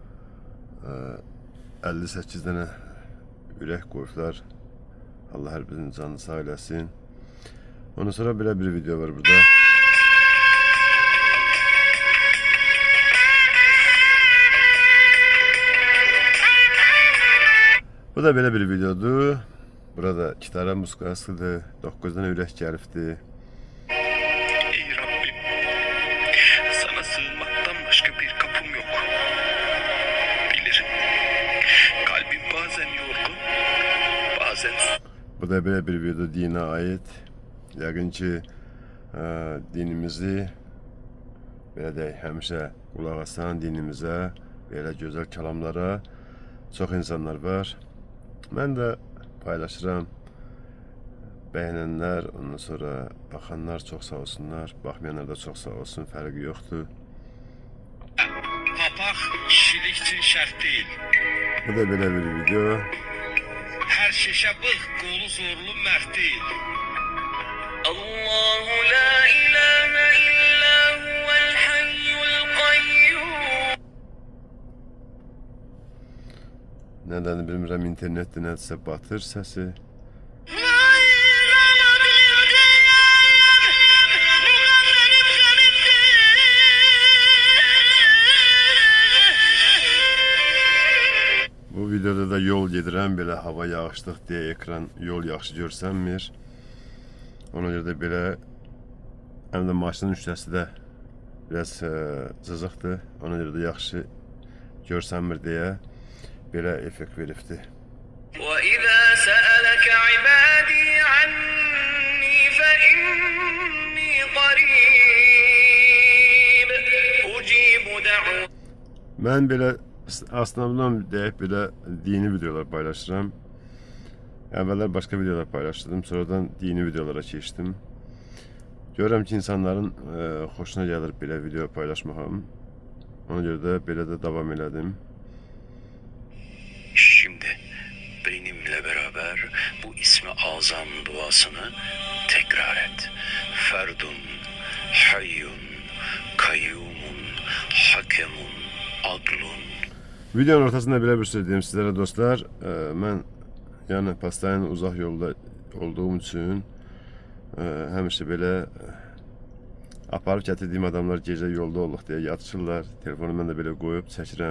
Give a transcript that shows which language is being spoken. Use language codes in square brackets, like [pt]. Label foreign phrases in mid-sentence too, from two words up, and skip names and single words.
[az] 58 dənə ürək qoyublar. Allah hər birinin canını sağ eləsin. Ondan sonra belə bir video var burada. Bu da belə bir videodur. Burada 2 tane muskasıdır. 9 tane ürək gəlibdir. [tr] Ey Rabbim, sana sığınmaktan başka bir kapım yok. Bilirim, kalbim bazen yorgun, bazen... [az] Bu da belə bir video dinə ait. Yəqin ki, dinimizi belə deyək, həmişə qulaq asan dinimizə, belə gözəl kəlamlara çox insanlar var. Mən də paylaşıram. Bəyənənlər, ondan sonra baxanlar çox sağ olsunlar. Baxmayanlar da çox sağ olsun, fərqi yoxdur. [tr] Papaq kişilik için şart değil. [az] Bu da belə bir video. [tr] Her şişe bık, kolu zorlu mert değil. [ar] اللَّهُ لَا إِلَٰهَ إِلَّا هُوَ الْحَيُّ الْقَيُّومُ. [az] Nədən bilmirəm, internetdə nədirsə batır səsi. Bu videoda da yol gedirəm, belə hava yağışlıq deyə ekran yol yaxşı görsənmir. Ona görə də belə, həm də maşının üçləsi də biraz cızıqdır. Ona görə də yaxşı görsənmir deyə belə effekt veribdir. [ar] وَإِذَا سَأَلَكَ عِبَادِي عَنِّي فَإِنِّي قَرِيبٌ أُجِيبُ دَعْوَةَ. [az] Mən belə aslında deyək belə dini videolar paylaşıram. Əvvəllər başqa videolar paylaşdım, sonradan dini videolara keçdim. Görürəm ki, insanların xoşuna gəlir belə video paylaşmağım. Ona görə də belə də davam elədim. [tr] Şimdi benimle beraber bu ismi azam duasını tekrar et. [ar] فَرْدٌ، حَيٌّ، قَيُّومٌ، حَكَمٌ, adlun. [az] Videonun ortasında belə bir söz deyim sizlərə dostlar. Mən yəni pastayan uzaq yolda olduğum üçün həmişə belə aparıb gətirdiyim adamlar gecə yolda olduq deyə yatışırlar. Telefonu mən də belə qoyub çəkirəm.